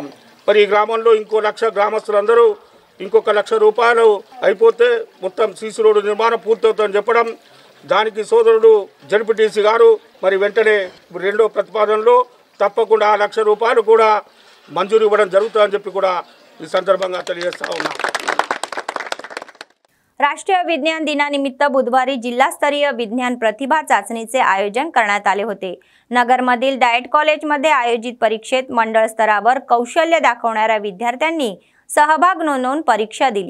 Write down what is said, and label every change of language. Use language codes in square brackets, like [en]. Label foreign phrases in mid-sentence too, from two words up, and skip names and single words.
[te] మరి ఈ గ్రామంలో ఇంకో 1,00,000 గ్రామస్తులందరూ ఇంకొక 1,00,000 రూపాయలు అయిపోతే మొత్తం సీసీ రోడ్డు నిర్మాణం పూర్తవుతుందని చెప్పడం, దానికి సోదరుడు జడ్పీటీసీ గారు మరి వెంటనే రెండో ప్రతిపాదనలో తప్పకుండా 1,00,000 రూపాయలు కూడా మంజూరు ఇవ్వడం జరుగుతుందని చెప్పి కూడా ఈ संदर्भात తెలియజేస్తా ఉన్నాం। [mr] राष्ट्रीय विज्ञान दिनानिमित्त बुधवारी जिल्हास्तरीय विज्ञान प्रतिभा चाचणीचे आयोजन करण्यात आले होते। नगरमधील डाएट कॉलेजमध्ये आयोजित परीक्षेत मंडळ स्तरावर कौशल्य दाखवणाऱ्या विद्यार्थ्यांनी सहभाग नोंदवून परीक्षा दिली।